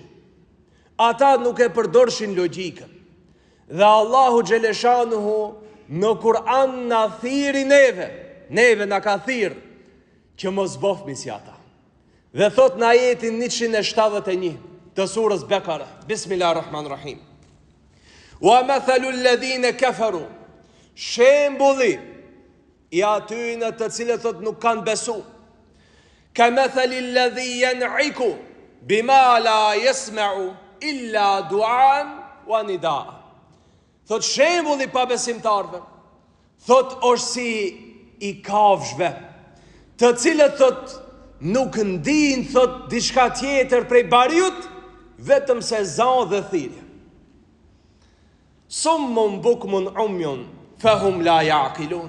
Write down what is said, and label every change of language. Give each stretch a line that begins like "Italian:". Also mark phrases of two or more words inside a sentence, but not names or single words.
Albanian: Ata nuk e përdorshin logjikën. Dhe Allahu Gjeleshanuhu në Kur'an na thiri neve na ka thirë që mos bofmi si ata. Dhe thot në ajetin 171 të surës Bekara,
Arabic: بسم الله الرحمن الرحيم. ومثل الذين كفروا,
Albanian: shembulli i atyre të cilët thot nuk kanë besu,
Arabic: كمثل الذي ينعق بما لا يسمع إلا دعاء ونداء.
Albanian: Thot shembulli pa besimtarve, thot është si i kafshve, të cilët thot nuk ndin thot diçka tjetër prej bariut, vetëm se zan dhe thirrje.
Arabic: صم بكم عمي فهم لا يعقلون.